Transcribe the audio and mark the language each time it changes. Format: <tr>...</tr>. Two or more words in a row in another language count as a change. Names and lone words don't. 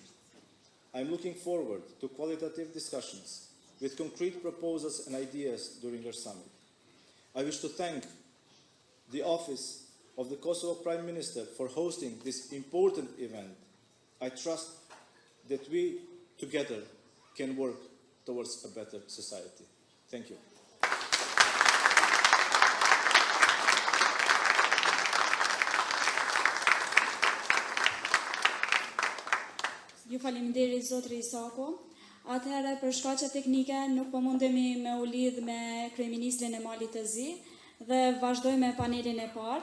<en>I'm looking forward to qualitative discussions with concrete proposals and ideas during our summit. I wish to thank the Office of the Kosovo Prime Minister for hosting this important event. I trust that we together can work towards a better society. Thank you.</en> <sq>Ju faleminderit zotri Isako. Atëherë për shkaqe teknike nuk po mundemi me u lidh me kryeministrin e Malit të Zi dhe vazhdojmë me panelin e parë.</sq>